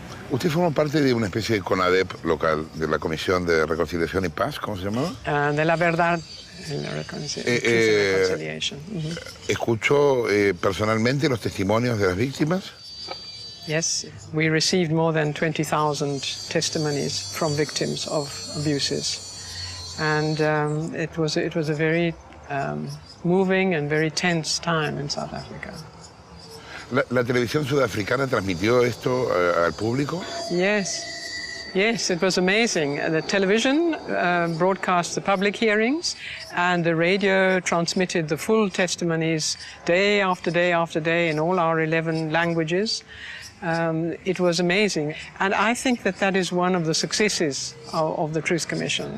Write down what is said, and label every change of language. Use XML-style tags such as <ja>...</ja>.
<es>Usted forma parte de una especie de CONADEP local, de la Comisión de Reconciliación y Paz, ¿cómo se llamaba? De la verdad en la reconciliación. ¿Escuchó personalmente los testimonios de las víctimas?</es> <en>Yes, we received more than 20,000 testimonies from victims of abuses, and it was a very moving and very tense time in South Africa.</en> <es>¿La televisión sudafricana transmitió esto al público?</es> <en>Yes. Yes, it was amazing. The television broadcast the public hearings, and the radio transmitted the full testimonies day after day after day in all our 11 languages. It was amazing. And I think that that is one of the successes of the Truth Commission.</en>